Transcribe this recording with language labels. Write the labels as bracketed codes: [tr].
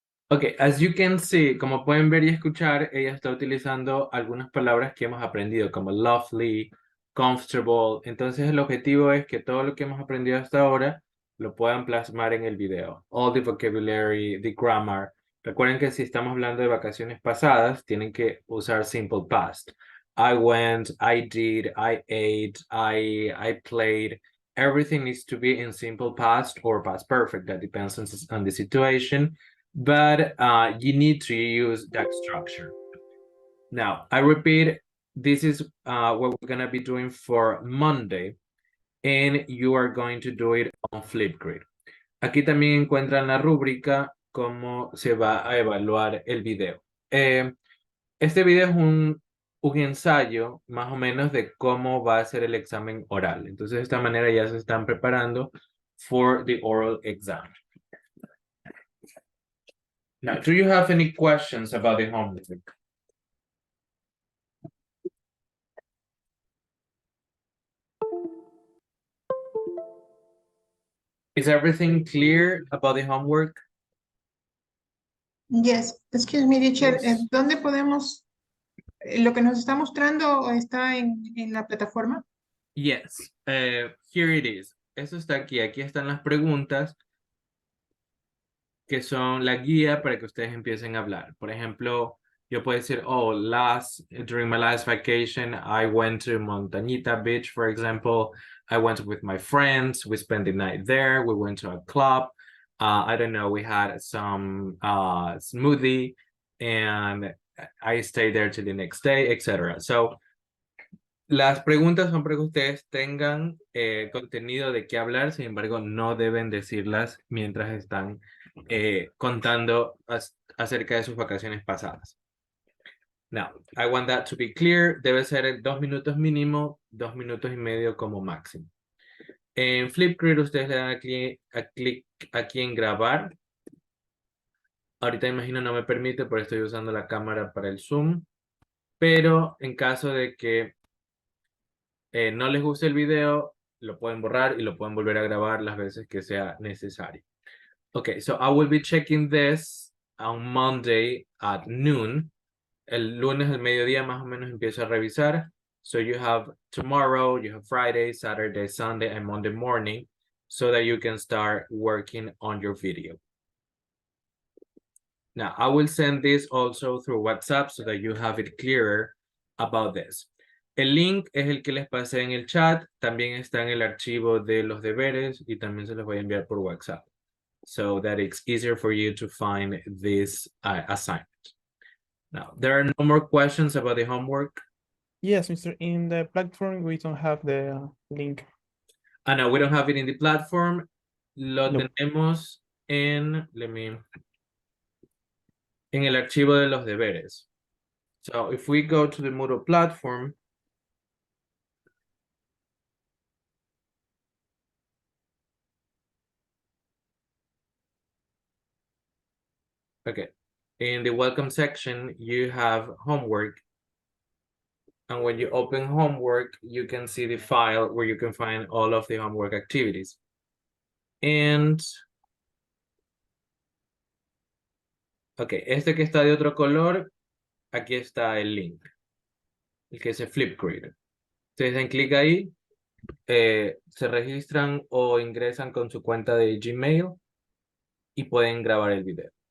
[en] Okay, as you can see, [es] como pueden ver y escuchar, ella está utilizando algunas palabras que hemos aprendido, como lovely, comfortable. Entonces el objetivo es que todo lo que hemos aprendido hasta ahora lo puedan plasmar en el video. [en] All the vocabulary, the grammar. [es] Recuerden que si estamos hablando de vacaciones pasadas, tienen que usar simple past. [en] I went, I did, I ate, I played. Everything needs to be in simple past or past perfect. That depends on the situation. But you need to use that structure. Now, I repeat, this is what we're going to be doing for Monday, and you are going to do it on Flipgrid. [es] Aquí también encuentran la rúbrica cómo se va a evaluar el video. Este video es un ensayo más o menos de cómo va a ser el examen oral. Entonces, de esta manera ya se están preparando [en] for the oral exam. Now, do you have any questions about the homework? Is everything clear about the homework? Yes, excuse me, teacher, Yes. [es] ¿dónde podemos, lo que nos está mostrando está en la plataforma? [en] Yes, here it is. [es] Eso está aquí. Aquí están las preguntas que son la guía para que ustedes empiecen a hablar. Por ejemplo, yo puedo decir, [en] oh, during my last vacation, I went to Montañita Beach, for example. I went with my friends. We spent the night there. We went to a club. I don't know, we had some smoothie and I stayed there till the next day, etc. [es] So, las preguntas son para que ustedes tengan contenido de qué hablar, sin embargo, no deben decirlas mientras están contando acerca de sus vacaciones pasadas. [en] Now, I want that to be clear. [es] Debe ser en 2 minutos mínimo, 2 minutos y medio como máximo. En Flipgrid ustedes le dan aquí, clic aquí en grabar. Ahorita imagino no me permite porque estoy usando la cámara para el Zoom. Pero en caso de que no les guste el video, lo pueden borrar y lo pueden volver a grabar las veces que sea necesario. [en] Okay, so I will be checking this on Monday at noon. [es] El lunes al mediodía más o menos empiezo a revisar. [en] So you have tomorrow, you have Friday, Saturday, Sunday, and Monday morning so that you can start working on your video. Now, I will send this also through WhatsApp so that you have it clearer about this. [es] El link es el que les pasé en el chat. También está en el archivo de los deberes y también se los voy a enviar por WhatsApp [en] so that it's easier for you to find this assignment. Now, there are no more questions about the homework. Yes, Mr. In the platform, we don't have the link. No, we don't have it in the platform. [es] Lo No. tenemos en, en el archivo de los deberes. [en] So if we go to the Moodle platform, okay, in the welcome section, you have homework. And when you open homework, you can see the file where you can find all of the homework activities. And, okay, [es] este que está de otro color, aquí está el link, el que dice Flipgrid. Ustedes dan clic ahí, se registran o ingresan con su cuenta de Gmail y pueden grabar el video.